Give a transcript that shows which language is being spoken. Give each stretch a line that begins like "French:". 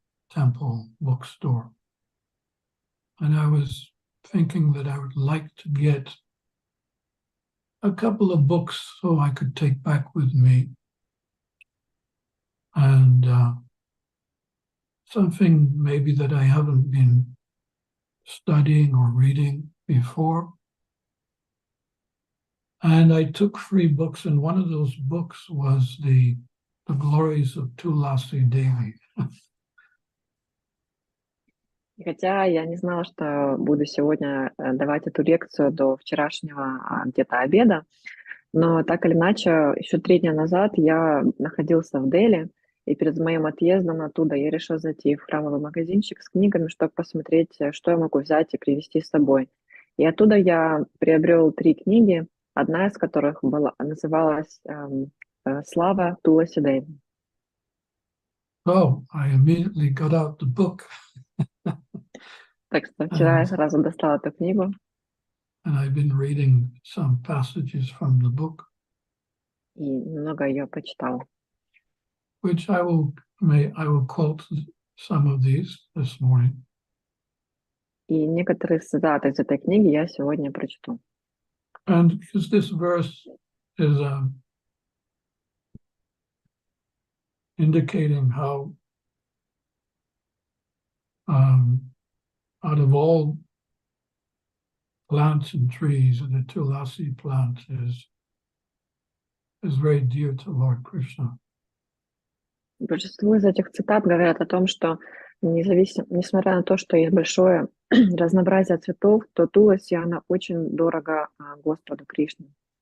English: temple bookstore, and I was thinking that I would like to get a couple of books so I could take back with me, and something maybe that I haven't been studying or reading before. And I took 3 books, and one of those books was the Glories of Tulasi Devi.
Russian: Хотя я не знала, что буду сегодня давать эту лекцию до вчерашнего где-то обеда, но так или иначе, еще 3 дня назад я находился в Дели, и перед моим отъездом оттуда я решила зайти в храмовый магазинчик с книгами, чтобы посмотреть, что я могу взять и привезти с собой. И оттуда я приобрел 3 книги, одна из которых называлась «Слава Туласи Деви».
English: So I immediately got out the book.
Russian: Так что вчера я сразу достала эту книгу.
English: And I've been reading some passages from the book.
Russian: И немного ее почитала.
English: Which I will quote some of these this morning.
Russian: И некоторые цитаты из этой книги я сегодня прочту.
English: And because this verse is indicating how out of all plants and trees, the tulasi plant is very dear to Lord Krishna.
Russian: Большинство из этих цитат говорят о том, что несмотря на то, что есть большое разнообразие цветов, то туласи, она очень дорого Господу Кришне.